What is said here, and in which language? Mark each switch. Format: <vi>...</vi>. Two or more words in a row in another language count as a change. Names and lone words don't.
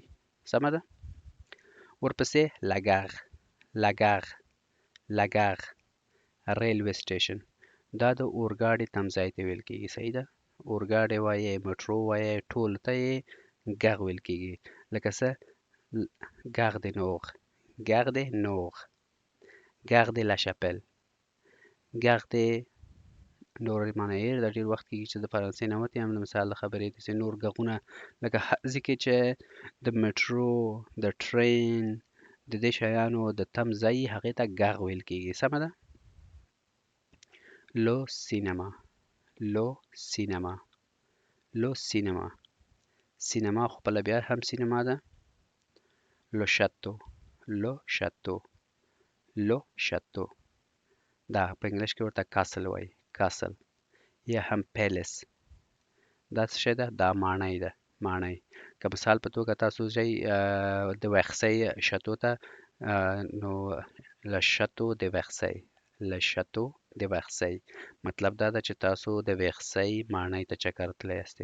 <ps>سمه ده؟ ورپسې لګغ، لګغ، لګغ،</ps> <en>railway station,</en> <ps>دا د اورګاډي تمځای ته ویل کېږي. صحیح ده؟ اورګاډي وایي، میټرو وایي، ټول ته یې ګغ ویل کېږي. لکه څه Gare de Nord، Gare de Nord، Gare de la Chapelle، Gare de نور معنی یې دا ډېر وخت کېږي چې د فرانسې نه وتې هم د مثال د خبرې داسې نور ږغونه لکه هر ځای کې چې د میټرو، د ټرین، د دې شیانو د تم ځای هغې ته ږغ ویل کېږي. سمه ده؟</ps> <fr>le cinéma, le cinéma, le cinéma,</fr> <ps>سینما خپله بیا هم سینما ده.</ps> <fr>le château, le château, le château,</fr> <ps>دا په انګلیش کې ورته کاسل وایي، کاسل یا هم پیلس. دا څه شی ده؟ دا ماڼۍ ده، ماڼۍ. که مثال په توګه تاسو ځئ د ویخسۍ شاتو ته، نو</ps> <fr>le château</fr> <ps>د ویخسۍ،</ps> <fr>le château</fr> <ps>د ویخسۍ مطلب دا ده چې تاسو د ویخسۍ ماڼۍ ته چکر تللی یاستئ.</ps>